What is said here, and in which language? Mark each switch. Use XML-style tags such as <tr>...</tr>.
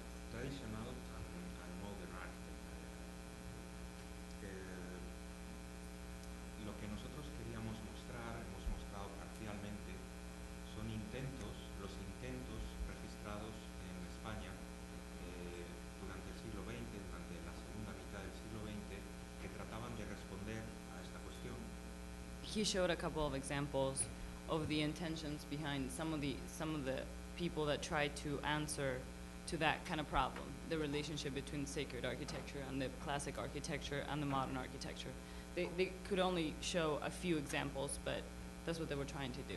<en>Traditional and modern architecture.</en> <es>Lo que nosotros queríamos mostrar, hemos mostrado parcialmente, son los intentos registrados en España durante el siglo XX, durante la segunda mitad del siglo XX, que trataban de responder a esta cuestión.</es> <en>He showed a couple of examples of the intentions behind some of the people that tried to answer to that kind of problem, the relationship between sacred architecture and the classic architecture and the modern architecture. They could only show a few examples, but that's what they were trying to do.</en>